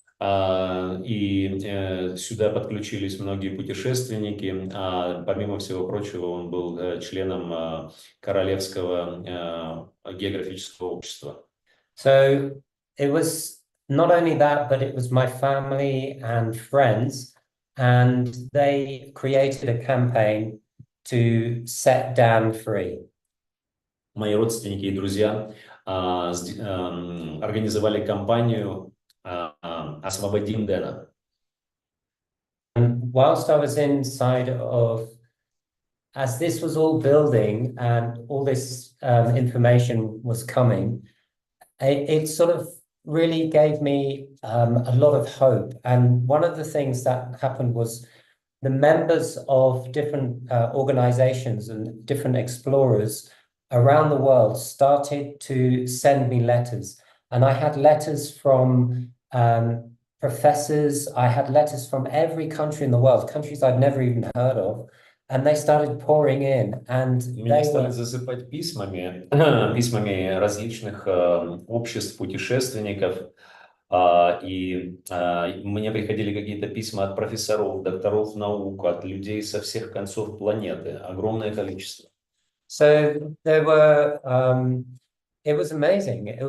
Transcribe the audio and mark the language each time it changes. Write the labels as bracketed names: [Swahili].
[Russian] И сюда подключились многие путешественники. Помимо всего прочего, он был членом Королевского географического общества. [English] So it was not only that, but it was my family and friends, and they created a campaign to set Dan free. [Russian] Мои родственники и друзья организовали кампанию «Освободим Дэна». [English] And whilst I was inside of, as this was all building and all this information was coming, it sort of really gave me a lot of hope. And one of the things that happened was the members of different organizations and different explorers around the world started to send me letters. And I had letters from professors, I had letters from every country in the world, countries I'd never even heard of. And they started pouring in, and [Russian] Меня стали засыпать письмами различных обществ путешественников, и мне приходили какие-то письма от профессоров, докторов наук, от людей со всех концов планеты, огромное количество. [English] So there were, it was amazing.